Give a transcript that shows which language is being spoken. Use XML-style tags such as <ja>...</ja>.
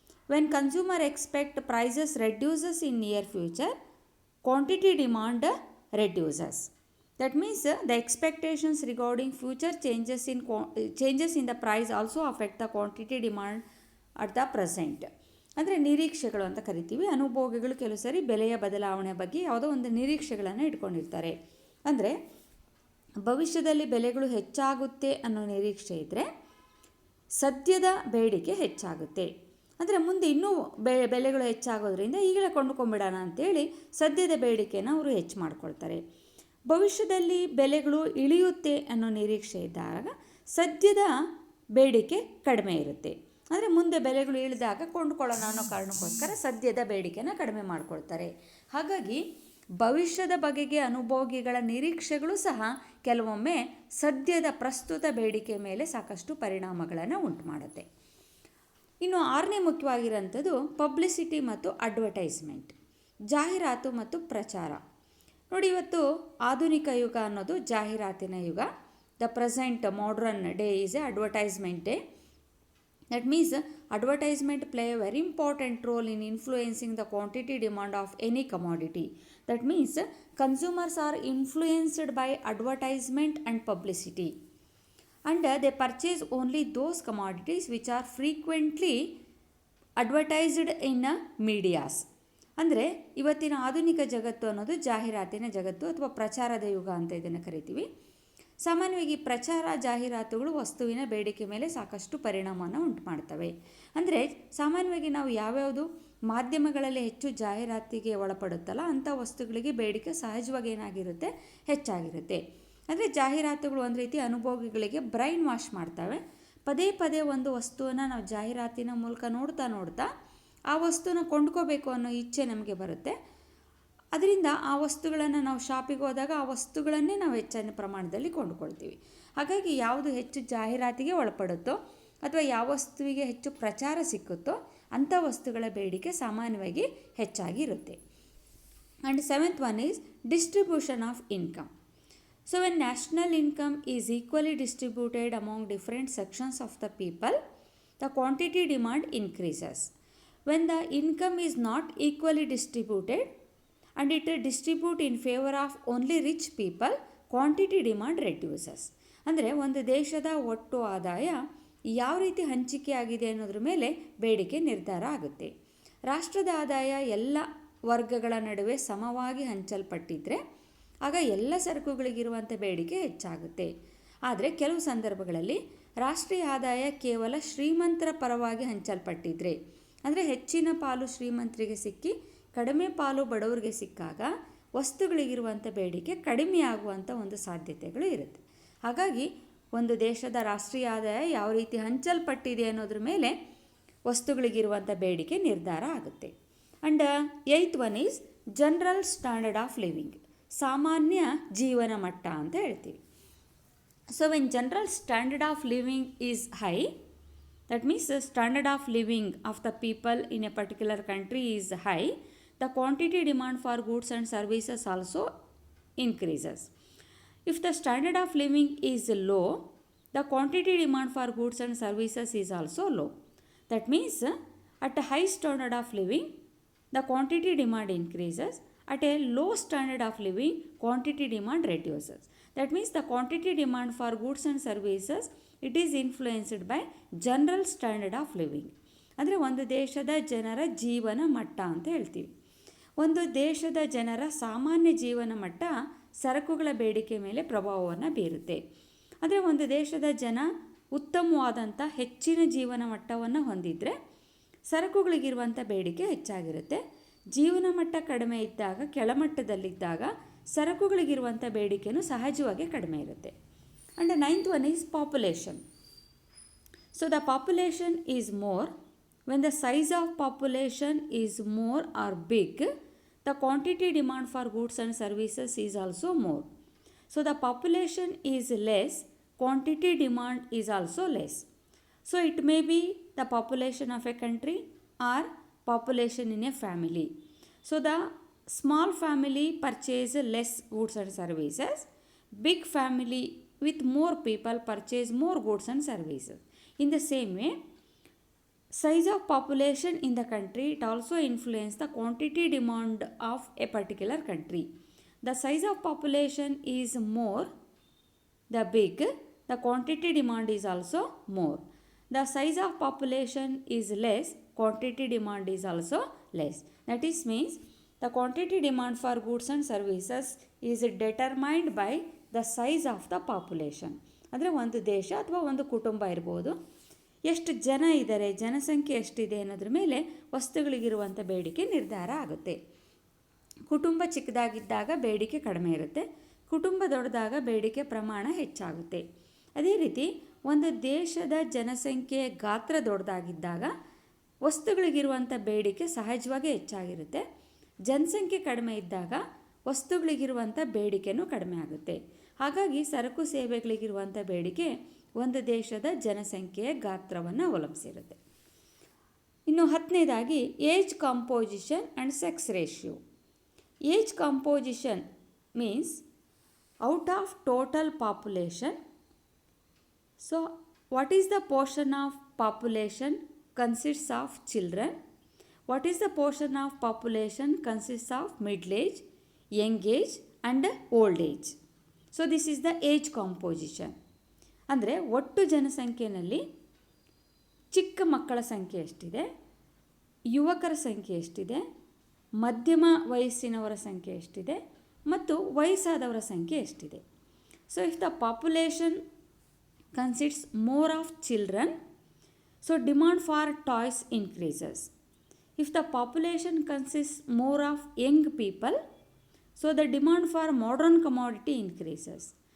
<en>When consumer expect prices reduces in near future, quantity demand reduces. That means the expectations regarding future changes in the price also affect the quantity demand at the present.</en> <kn>ಅಂದರೆ ನಿರೀಕ್ಷೆಗಳು ಅಂತ ಕರಿತೀವಿ. ಅನುಭೋಗಿಗಳು ಕೆಲವು ಸರಿ ಬೆಲೆಯ ಬದಲಾವಣೆ ಬಗ್ಗೆ ಯಾವುದೋ ಒಂದು ನಿರೀಕ್ಷೆಗಳನ್ನು ಇಟ್ಕೊಂಡಿರ್ತಾರೆ. ಅಂದರೆ ಭವಿಷ್ಯದಲ್ಲಿ ಬೆಲೆಗಳು ಹೆಚ್ಚಾಗುತ್ತೆ ಅನ್ನೋ ನಿರೀಕ್ಷೆ ಇದ್ದರೆ ಸದ್ಯದ ಬೇಡಿಕೆ ಹೆಚ್ಚಾಗುತ್ತೆ. ಅಂದರೆ ಮುಂದೆ ಇನ್ನೂ ಬೆಲೆಗಳು ಹೆಚ್ಚಾಗೋದ್ರಿಂದ ಈಗಲೇ ಕೊಂಡ್ಕೊಂಬಿಡೋಣ ಅಂತೇಳಿ ಸದ್ಯದ ಬೇಡಿಕೆನ ಅವರು ಹೆಚ್ಚು ಮಾಡ್ಕೊಳ್ತಾರೆ. ಭವಿಷ್ಯದಲ್ಲಿ ಬೆಲೆಗಳು ಇಳಿಯುತ್ತೆ ಅನ್ನೋ ನಿರೀಕ್ಷೆ ಇದ್ದಾಗ ಸದ್ಯದ ಬೇಡಿಕೆ ಕಡಿಮೆ ಇರುತ್ತೆ. ಅಂದರೆ ಮುಂದೆ ಬೆಲೆಗಳು ಇಳಿದಾಗ ಕೊಂಡ್ಕೊಳ್ಳೋಣ ಅನ್ನೋ ಕಾರಣಕ್ಕೋಸ್ಕರ ಸದ್ಯದ ಬೇಡಿಕೆನ ಕಡಿಮೆ ಮಾಡ್ಕೊಳ್ತಾರೆ. ಹಾಗಾಗಿ ಭವಿಷ್ಯದ ಬಗೆಗೆ ಅನುಭೋಗಿಗಳ ನಿರೀಕ್ಷೆಗಳು ಸಹ ಕೆಲವೊಮ್ಮೆ ಸದ್ಯದ ಪ್ರಸ್ತುತ ಬೇಡಿಕೆ ಮೇಲೆ ಸಾಕಷ್ಟು ಪರಿಣಾಮಗಳನ್ನು ಉಂಟು ಮಾಡುತ್ತೆ. ಇನ್ನು ಆರನೇ ಮುಖ್ಯವಾಗಿರೋಂಥದ್ದು ಪಬ್ಲಿಸಿಟಿ ಮತ್ತು ಅಡ್ವರ್ಟೈಸ್ಮೆಂಟ್, ಜಾಹೀರಾತು ಮತ್ತು ಪ್ರಚಾರ. ನೋಡಿ, ಇವತ್ತು ಆಧುನಿಕ ಯುಗ ಅನ್ನೋದು ಜಾಹೀರಾತಿನ ಯುಗ.</kn> <en>The present modern day is a advertisement day. That means advertisement play a very important role in influencing the quantity demand of any commodity. That means consumers are influenced by advertisement and publicity, and they purchase only those commodities which are frequently advertised in medias.</en> <kn>ಅಂದರೆ ಇವತ್ತಿನ ಆಧುನಿಕ ಜಗತ್ತು ಅನ್ನೋದು ಜಾಹೀರಾತಿನ ಜಗತ್ತು ಅಥವಾ ಪ್ರಚಾರದ ಯುಗ ಅಂತ ಇದನ್ನು ಕರಿತೀವಿ. ಸಾಮಾನ್ಯವಾಗಿ ಪ್ರಚಾರ ಜಾಹೀರಾತುಗಳು ವಸ್ತುವಿನ ಬೇಡಿಕೆ ಮೇಲೆ ಸಾಕಷ್ಟು ಪರಿಣಾಮವನ್ನು ಉಂಟು ಮಾಡ್ತವೆ. ಅಂದರೆ ಸಾಮಾನ್ಯವಾಗಿ ನಾವು ಯಾವ್ಯಾವುದು ಮಾಧ್ಯಮಗಳಲ್ಲಿ ಹೆಚ್ಚು ಜಾಹೀರಾತಿಗೆ ಒಳಪಡುತ್ತಲ್ಲ ಅಂಥ ವಸ್ತುಗಳಿಗೆ ಬೇಡಿಕೆ ಸಹಜವಾಗಿ ಏನಾಗಿರುತ್ತೆ, ಹೆಚ್ಚಾಗಿರುತ್ತೆ. ಅಂದರೆ ಜಾಹೀರಾತುಗಳು ಒಂದು ರೀತಿ ಅನುಭೋಗಿಗಳಿಗೆ ಬ್ರೈನ್ ವಾಶ್ ಮಾಡ್ತವೆ. ಪದೇ ಪದೇ ಒಂದು ವಸ್ತುವನ್ನು ನಾವು ಜಾಹೀರಾತಿನ ಮೂಲಕ ನೋಡ್ತಾ ಆ ವಸ್ತುನ ಕೊಂಡ್ಕೋಬೇಕು ಅನ್ನೋ ಇಚ್ಛೆ ನಮಗೆ ಬರುತ್ತೆ. ಅದರಿಂದ ಆ ವಸ್ತುಗಳನ್ನು ನಾವು ಶಾಪಿಗೆ ಹೋದಾಗ ಆ ವಸ್ತುಗಳನ್ನೇ ನಾವು ಹೆಚ್ಚಿನ ಪ್ರಮಾಣದಲ್ಲಿ ಕೊಂಡುಕೊಳ್ತೀವಿ. ಹಾಗಾಗಿ ಯಾವುದು ಹೆಚ್ಚು ಜಾಹೀರಾತಿಗೆ ಒಳಪಡುತ್ತೋ ಅಥವಾ ಯಾವ ವಸ್ತುವಿಗೆ ಹೆಚ್ಚು ಪ್ರಚಾರ ಸಿಕ್ಕುತ್ತೋ ಅಂಥ ವಸ್ತುಗಳ ಬೇಡಿಕೆ ಸಾಮಾನ್ಯವಾಗಿ ಹೆಚ್ಚಾಗಿರುತ್ತೆ.</kn> <en>And seventh one is distribution of income. So when national income is equally distributed among different sections of the people, the quantity demand increases. When the income is not equally distributed and it distribute in favor of only rich people, quantity demand reduces.</en> <kn>ಅಂದರೆ ಒಂದು ದೇಶದ ಒಟ್ಟು ಆದಾಯ ಯಾವ ರೀತಿ ಹಂಚಿಕೆ ಆಗಿದೆ ಅನ್ನೋದ್ರ ಮೇಲೆ ಬೇಡಿಕೆ ನಿರ್ಧಾರ ಆಗುತ್ತೆ. ರಾಷ್ಟ್ರದ ಆದಾಯ ಎಲ್ಲ ವರ್ಗಗಳ ನಡುವೆ ಸಮವಾಗಿ ಹಂಚಲ್ಪಟ್ಟಿದ್ರೆ ಆಗ ಎಲ್ಲ ಸರಕುಗಳಿಗಿರುವಂಥ ಬೇಡಿಕೆ ಹೆಚ್ಚಾಗುತ್ತೆ. ಆದರೆ ಕೆಲವು ಸಂದರ್ಭಗಳಲ್ಲಿ ರಾಷ್ಟ್ರೀಯ ಆದಾಯ ಕೇವಲ ಶ್ರೀಮಂತರ ಪರವಾಗಿ ಹಂಚಲ್ಪಟ್ಟಿದ್ರೆ, ಅಂದರೆ ಹೆಚ್ಚಿನ ಪಾಲು ಶ್ರೀಮಂತರಿಗೆ ಸಿಕ್ಕಿ ಕಡಿಮೆ ಪಾಲು ಬಡವರಿಗೆ ಸಿಕ್ಕಾಗ ವಸ್ತುಗಳಿಗಿರುವಂಥ ಬೇಡಿಕೆ ಕಡಿಮೆ ಆಗುವಂಥ ಒಂದು ಸಾಧ್ಯತೆಗಳು ಇರುತ್ತೆ. ಹಾಗಾಗಿ ಒಂದು ದೇಶದ ರಾಷ್ಟ್ರೀಯ ಆದಾಯ ಯಾವ ರೀತಿ ಹಂಚಲ್ಪಟ್ಟಿದೆ ಅನ್ನೋದ್ರ ಮೇಲೆ ವಸ್ತುಗಳಿಗಿರುವಂಥ ಬೇಡಿಕೆ ನಿರ್ಧಾರ ಆಗುತ್ತೆ.</kn> <en>and eighth one is general standard of living,</en> <kn>ಸಾಮಾನ್ಯ ಜೀವನ ಮಟ್ಟ ಅಂತ ಹೇಳ್ತೀವಿ.</kn> <en>So when general standard of living is high, that means the standard of living of the people in a particular country is high, the quantity demand for goods and services also increases. If the standard of living is low, the quantity demand for goods and services is also low. That means at a high standard of living, the quantity demand increases. At a low standard of living, quantity demand reduces. That means the quantity demand for goods and services, it is influenced by general standard of living.</en> <kn>ಅಂದರೆ ಒಂದು ದೇಶದ ಜನರ ಜೀವನ ಮಟ್ಟ ಅಂತ ಹೇಳ್ತೀವಿ. ಒಂದು ದೇಶದ ಜನರ ಸಾಮಾನ್ಯ ಜೀವನ ಮಟ್ಟ ಸರಕುಗಳ ಬೇಡಿಕೆ ಮೇಲೆ ಪ್ರಭಾವವನ್ನು ಬೀರುತ್ತೆ. ಅಂದರೆ ಒಂದು ದೇಶದ ಜನ ಉತ್ತಮವಾದಂಥ ಹೆಚ್ಚಿನ ಜೀವನ ಮಟ್ಟವನ್ನು ಹೊಂದಿದರೆ ಸರಕುಗಳಿಗಿರುವಂಥ ಬೇಡಿಕೆ ಹೆಚ್ಚಾಗಿರುತ್ತೆ. ಜೀವನ ಮಟ್ಟ ಕಡಿಮೆ ಇದ್ದಾಗ, ಕೆಳಮಟ್ಟದಲ್ಲಿದ್ದಾಗ ಸರಕುಗಳಿಗಿರುವಂಥ ಬೇಡಿಕೆಯೂ ಸಹಜವಾಗಿ ಕಡಿಮೆ ಇರುತ್ತೆ.</kn> <en>And ninth one is population. So the population is more when the size of population is more or big, the quantity demand for goods and services is also more. So the population is less, quantity demand is also less. So it may be the population of a country or population in a family. So the small family purchase less goods and services, big family with more people purchase more goods and services. In the same way, size of population in the country, it also influences the quantity demand of a particular country. The size of population is more, the big, the quantity demand is also more. The size of population is less, quantity demand is also less. That is means the quantity demand for goods and services is determined by the size of the population.</en> <kn>ಅಂದರೆ ಒಂದು ದೇಶ ಅಥವಾ ಒಂದು ಕುಟುಂಬ ಇರ್ಬೋದು, ಎಷ್ಟು ಜನ ಇದ್ದಾರೆ, ಜನಸಂಖ್ಯೆ ಎಷ್ಟಿದೆ ಅನ್ನೋದ್ರ ಮೇಲೆ ವಸ್ತುಗಳಿಗಿರುವಂಥ ಬೇಡಿಕೆ ನಿರ್ಧಾರ ಆಗುತ್ತೆ. ಕುಟುಂಬ ಚಿಕ್ಕದಾಗಿದ್ದಾಗ ಬೇಡಿಕೆ ಕಡಿಮೆ ಇರುತ್ತೆ, ಕುಟುಂಬ ದೊಡ್ಡದಾಗ ಬೇಡಿಕೆ ಪ್ರಮಾಣ ಹೆಚ್ಚಾಗುತ್ತೆ. ಅದೇ ರೀತಿ ಒಂದು ದೇಶದ ಜನಸಂಖ್ಯೆ ಗಾತ್ರ ದೊಡ್ಡದಾಗಿದ್ದಾಗ ವಸ್ತುಗಳಿಗಿರುವಂಥ ಬೇಡಿಕೆ ಸಹಜವಾಗಿ ಹೆಚ್ಚಾಗಿರುತ್ತೆ. ಜನಸಂಖ್ಯೆ ಕಡಿಮೆ ಇದ್ದಾಗ ವಸ್ತುಗಳಿಗಿರುವಂಥ ಬೇಡಿಕೆನೂ ಕಡಿಮೆ ಆಗುತ್ತೆ. ಹಾಗಾಗಿ ಸರಕು ಸೇವೆಗಳಿಗಿರುವಂಥ ಬೇಡಿಕೆ ಒಂದು ದೇಶದ ಜನಸಂಖ್ಯೆಯ ಗಾತ್ರವನ್ನು ಅವಲಂಬಿಸಿರುತ್ತೆ. ಇನ್ನು 10ನೇದಾಗಿ</kn> <en>Age composition and sex ratio. Age composition means out of total population. So what is the portion of population consists of children, what is the portion of population consists of middle age, young age and old age. So this is the age composition.</en> <kn>ಅಂದರೆ ಒಟ್ಟು ಜನಸಂಖ್ಯೆಯಲ್ಲಿ ಚಿಕ್ಕ ಮಕ್ಕಳ ಸಂಖ್ಯೆ ಎಷ್ಟಿದೆ, ಯುವಕರ ಸಂಖ್ಯೆ ಎಷ್ಟಿದೆ, ಮಧ್ಯಮ ವಯಸ್ಸಿನವರ ಸಂಖ್ಯೆ ಎಷ್ಟಿದೆ ಮತ್ತು ವಯಸ್ಸಾದವರ ಸಂಖ್ಯೆ ಎಷ್ಟಿದೆ.</kn> <en>So if the population consists more of children, so demand for toys increases. If the population consists more of young people, so the demand for modern commodity increases.</en>